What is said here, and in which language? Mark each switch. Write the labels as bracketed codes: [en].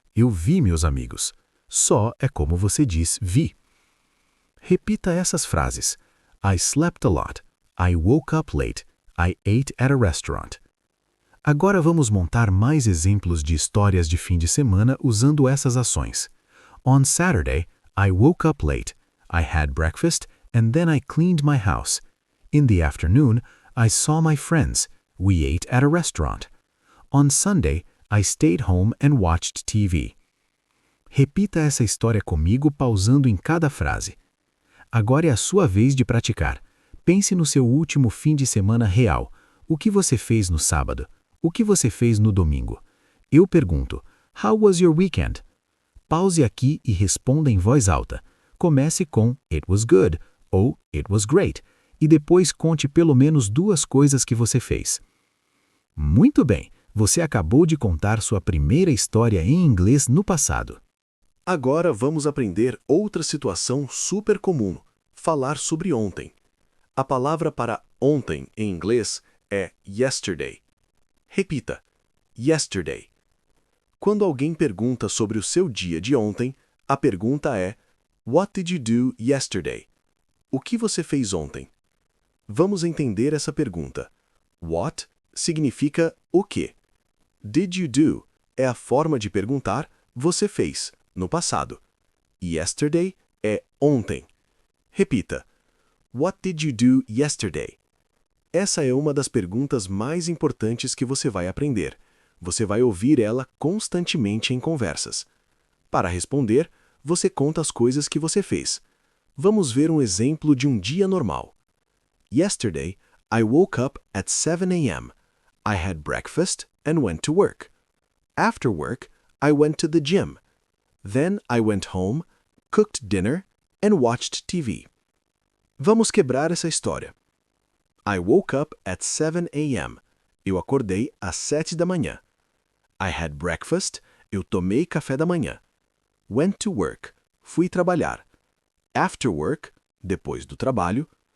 [pt] Eu vi meus amigos. Saw é como você diz vi. Repita essas frases. [en] I slept a lot. I woke up late. I ate at a restaurant. [pt] Agora vamos montar mais exemplos de histórias de fim de semana usando essas ações. [en] On Saturday, I woke up late. I had breakfast and then I cleaned my house. In the afternoon, I saw my friends. We ate at a restaurant. On Sunday, I stayed home and watched TV. [pt] Repita essa história comigo pausando em cada frase. Agora é a sua vez de praticar. Pense no seu último fim de semana real. O que você fez no sábado? O que você fez no domingo? Eu pergunto, [en] How was your weekend? [pt] Pause aqui e responda em voz alta. Comece com [en] It was good [pt] ou [en] It was great [pt] e depois conte pelo menos duas coisas que você fez. Muito bem, você acabou de contar sua primeira história em inglês no passado. Agora vamos aprender outra situação super comum, falar sobre ontem. A palavra para ontem em inglês é yesterday. Repita: yesterday. Quando alguém pergunta sobre o seu dia de ontem, a pergunta é [en] What did you do yesterday? [pt] O que você fez ontem? Vamos entender essa pergunta. What significa o quê? Did you do é a forma de perguntar você fez, no passado. Yesterday é ontem. Repita. [en] What did you do yesterday? [pt] Essa é uma das perguntas mais importantes que você vai aprender. Você vai ouvir ela constantemente em conversas. Para responder, você conta as coisas que você fez. Vamos ver um exemplo de um dia normal. [en] Yesterday, I woke up at 7 a.m. I had breakfast and went to work. After work, I went to the gym. Then I went home, cooked dinner, and watched TV. [pt] Vamos quebrar essa história. [en] I woke up at 7 a.m. [pt] Eu acordei às 7 da manhã. [en] I had breakfast. [pt] Eu tomei café da manhã. [en] Went to work. [pt] Fui trabalhar. [en] After work, [pt] depois do trabalho.